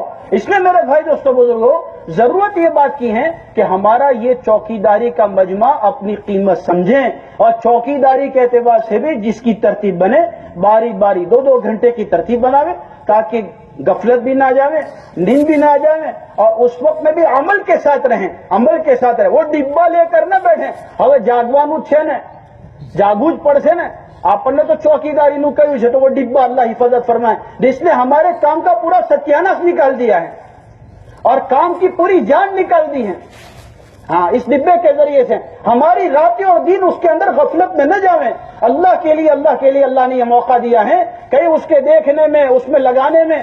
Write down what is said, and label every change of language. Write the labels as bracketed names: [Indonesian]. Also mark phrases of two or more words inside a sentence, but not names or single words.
[Urdu] اس میں میرے بھائی دوستو بزرگوں ضرورت یہ بات کی ہے کہ ہمارا یہ چوکیداری کا مجمع اپنی قیمت سمجھیں اور چوکیداری کے اعتبار سے بھی جس کی ترتیب بنے باری 2 گھنٹے کی ترتیب بناوے تاکہ غفلت بھی نہ جاوے، نیند بھی نہ جاوے اور اس وقت میں بھی عمل کے ساتھ رہیں. وہ ڈبا لے کر نہ بیٹھیں. [Gujarati] હવે જાગવાનું છે ને જાગવું જ પડશે ને. આપણને તો ચોकीदारीનું કહ્યું છે તો [Urdu] وہ ڈبا اللہ حفاظت فرمائے جس نے ہمارے کام کا پورا ستیاناس نکال دیا ہے اور کام کی پوری جان نکال دی ہے. ہاں، اس ڈبے کے ذریعے سے ہماری راتیں اور دن اس کے اندر غفلت میں نہ جاویں. اللہ کے لیے اللہ نے یہ موقع دیا ہے کہیں اس کے دیکھنے میں اس میں لگانے میں.